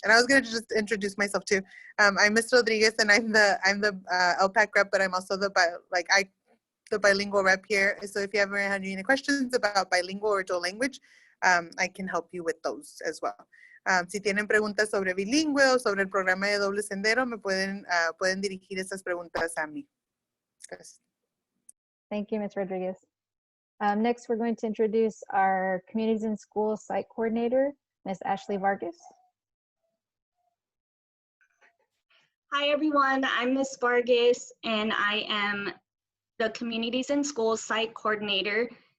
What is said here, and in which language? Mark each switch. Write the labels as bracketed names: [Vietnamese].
[English] And I was going to just introduce myself too. I'm Ms. Rodriguez, and I'm the LPAC rep, but I'm also the bilingual rep here. So if you ever had any questions about bilingual or dual language, I can help you with those as well. [Spanish] Si tienen preguntas sobre bilingüe o sobre el programa de doble sendero, me pueden dirigir esas preguntas a mí. Gracias. [English] Thank you, Ms. Rodriguez. Next, we're going to introduce our Communities in Schools Site Coordinator, Ms. Ashley Vargas. Hi, everyone. I'm Ms. Vargas, and I am the Communities in Schools Site Coordinator.